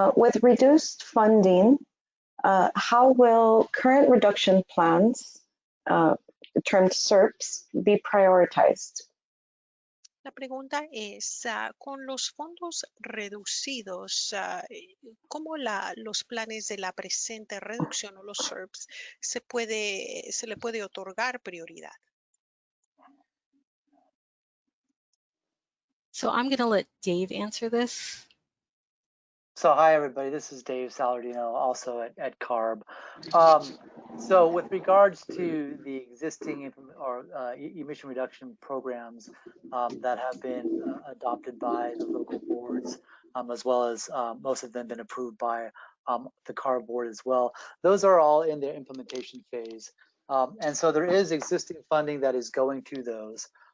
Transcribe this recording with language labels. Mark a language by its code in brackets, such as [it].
[en] With reduced funding, how will current reduction plans, termed SERPs, be prioritized? [es] La pregunta es, con los fondos reducidos, ¿cómo los planes de la presente reducción o los SERPs se le puede otorgar prioridad? [en] So I'm going to let Dave answer this. So hi everybody, this is Dave Salardino, also at CARB. So with regards to the existing emission reduction programs that have been adopted by the local boards, as well as most of them been approved by the CARB board as well, those are all in their implementation phase. And so there is existing funding that is going to those.